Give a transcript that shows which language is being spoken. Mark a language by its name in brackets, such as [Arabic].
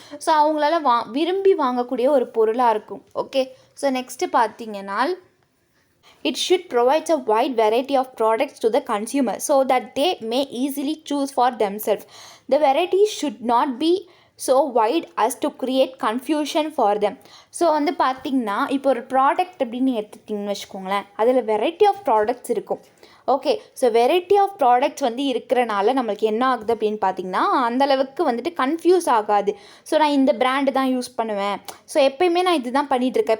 [Tamil] So அவங்களால விரும்பி வாங்கக்கூடிய ஒரு பொருளாக இருக்கும். [English] Okay, so next பார்த்தீங்கன்னா, it should provide a wide variety of products to the consumer so that they may easily choose for themselves. The variety should not be so wide as to create confusion for them. [Tamil] So வந்து பார்த்திங்கன்னா இப்போ ஒரு product அப்படின்னு எடுத்துக்கிட்டிங்கன்னு வச்சுக்கோங்களேன், அதில் variety of products இருக்கும். Okay, so variety of products வந்து இருக்கிறனால நம்மளுக்கு என்ன ஆகுது அப்படின்னு பார்த்திங்கன்னா, அந்தளவுக்கு வந்துட்டு கன்ஃபியூஸ் ஆகாது. ஸோ நான் இந்த பிராண்டு தான் யூஸ் பண்ணுவேன், ஸோ எப்போயுமே நான் இது தான் பண்ணிகிட்ருக்கேன்.